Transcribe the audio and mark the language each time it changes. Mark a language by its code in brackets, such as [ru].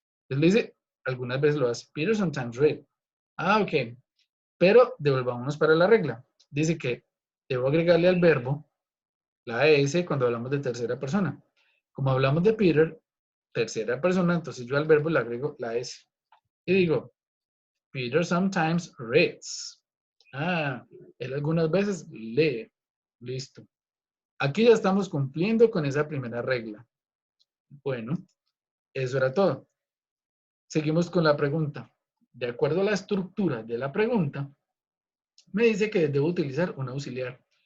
[es] Él dice, algunas veces lo hace. [en] Peter sometimes reads. [es] Ok. Pero devolvámonos para la regla. Dice que debo agregarle al verbo la S cuando hablamos de tercera persona. Como hablamos de Peter, tercera persona, entonces yo al verbo le agrego la S. Y digo, [en] Peter sometimes reads. [es] Él algunas veces lee. Listo. Aquí ya estamos cumpliendo con esa primera regla. Bueno, eso era todo. Seguimos con la pregunta. De acuerdo a la estructura de la pregunta, me dice que debo utilizar un auxiliar.